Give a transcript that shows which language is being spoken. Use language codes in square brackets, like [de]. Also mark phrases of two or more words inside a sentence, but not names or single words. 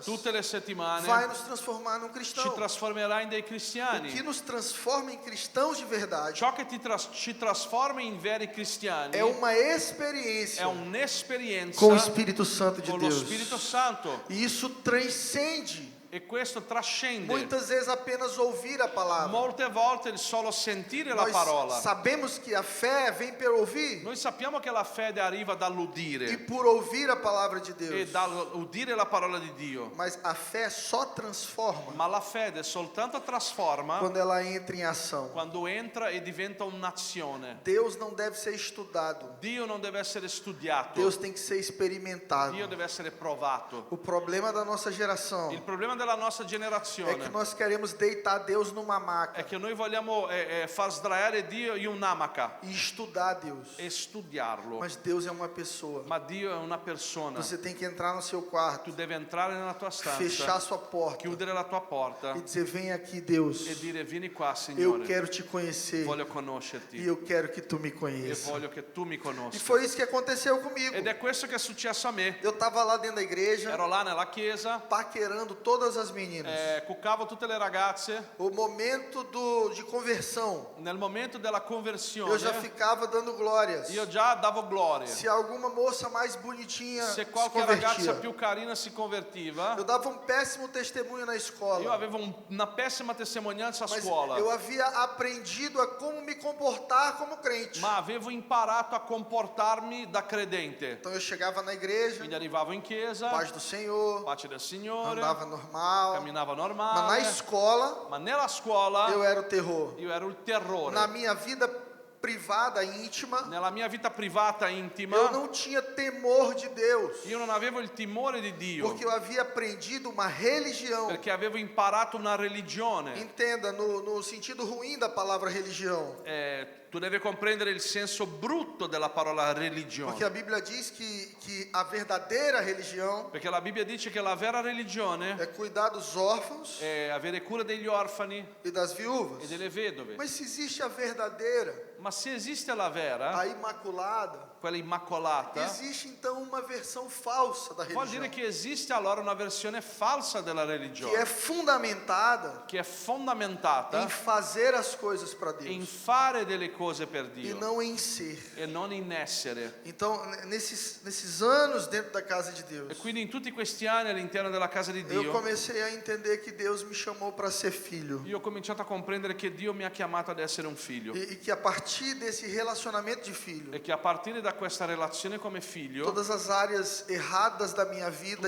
[it] tutte le settimane [pt] vai nos transformar num [it] ci [pt] cristão? [it] trasformerà in dei [pt] O que [it] cristiani. [pt] nos transforma em cristãos de verdade [it] Ciò che ci trasforma in veri cristiani [pt] é uma [it] è [pt] experiência [it] un'esperienza [pt] com o Espírito Santo de [it] con lo [pt] Deus. [it] Spirito Santo, [pt] E isso transcende [it] e questo trascende. [pt] muitas vezes apenas ouvir a palavra. [it] Molte volte il solo sentire la [pt] Nós [it] parola. [pt] sabemos que a fé vem per ouvir [it] Noi sappiamo che la fede arriva e dall'udire [pt] por ouvir a palavra de e Deus. [it] dall'udire la parola di Dio, [pt] Mas a fé só transforma [it] ma la fede soltanto trasforma [pt] quando ela entra em ação. [it] quando entra e diventa un'azione. [pt] Deus não deve ser estudado. [it] Dio non deve essere studiato, [pt] Deus tem que ser experimentado. [it] Dio deve essere provato. [pt] O problema da nossa geração [it] Il problema della nostra [pt] é que [it] generazione [pt] nós queremos deitar Deus numa [it] è [pt] maca [it] che noi vogliamo far sdraiare Dio in un'amaca [pt] e estudar Deus. [it] e studiarlo, [pt] Mas Deus é uma pessoa. [it] ma Dio è una persona. [pt] Você tem que entrar no seu quarto, [it] Tu devi entrare nella tua [pt] fechar [it] stanza, [pt] sua porta [it] chiudere la tua porta [pt] e dizer: vem aqui, Deus. [it] e dire: vieni qua, [pt] Eu [it] Signore, [pt] quero te conhecer [it] voglio [pt] e [it] conoscerti [pt] eu quero que tu me [it] e [pt] conheça. [it] voglio che tu mi [pt] E [it] conosca. [pt] foi isso que aconteceu comigo. [it] Ed è questo che è successo a me. [pt] Eu estava lá dentro da igreja, [it] Ero là nella chiesa, [pt] paquerando todas as meninas. [it] cuccavo tutte le ragazze. [pt] O momento de conversão, [it] Nel momento della [pt] eu [it] conversione [pt] já ficava dando glórias. [it] io già davo gloria. [pt] Se alguma moça mais bonitinha [it] Se [pt] se [it] qualche ragazza [pt] convertia, [it] più carina si convertiva, [pt] eu dava um péssimo testemunho na [it] io [pt] escola. [it] avevo una pessima testimonianza a [pt] Mas [it] scuola, [pt] eu havia aprendido a como me comportar como crente. [it] ma avevo imparato a comportarmi da credente. [pt] Então eu chegava na igreja, [it] Quindi arrivavo in chiesa, [pt] paz do Senhor, [it] pace del Signore, [pt] andava normal. [it] camminavo [pt] Mas na [it] normale, [pt] escola, [it] ma nella scuola [pt] eu era o terror. [it] io ero il terrore. [pt] Na minha vida privada, íntima, [it] Nella mia vita privata, [pt] eu [it] intima, [pt] não tinha temor de Deus. [it] io non avevo il timore di Dio, [pt] Porque eu havia aprendido uma religião. [it] perché avevo imparato una religione. [pt] Entenda, no sentido ruim da palavra religião. [it] Tu devi comprendere il senso brutto della parola [pt] Porque a [it] religione, [pt] Bíblia diz que a verdadeira religião [it] perché la Bibbia dice che la vera religione [pt] é cuidar dos órfãos [it] è avere cura degli orfani [pt] e das viúvas. [it] e delle vedove. [pt] Mas se existe a verdadeira, [it] Ma se esiste la vera, [pt] a imaculada, [it] quella immacolata, [pt] existe então uma versão falsa da [it] vuol dire [pt] religião, [it] che esiste allora una versione falsa della [pt] que é [it] religione, [pt] fundamentada [it] che è fondamentata [pt] em fazer as coisas para [it] in [pt] Deus [it] fare delle cose per [pt] e [it] Dio [pt] não em ser. [it] e non in essere. [pt] Então, nesses anos dentro da casa de Deus, [it] E quindi in tutti questi anni all'interno della casa di [pt] eu [it] Dio, [pt] comecei a entender que Deus me chamou para ser filho. [it] io ho cominciato a comprendere che Dio mi ha chiamato ad essere un figlio [pt] E que a partir desse relacionamento de filho, [it] e che a partire da questa relazione come figlio, [pt] todas as áreas erradas da minha vida e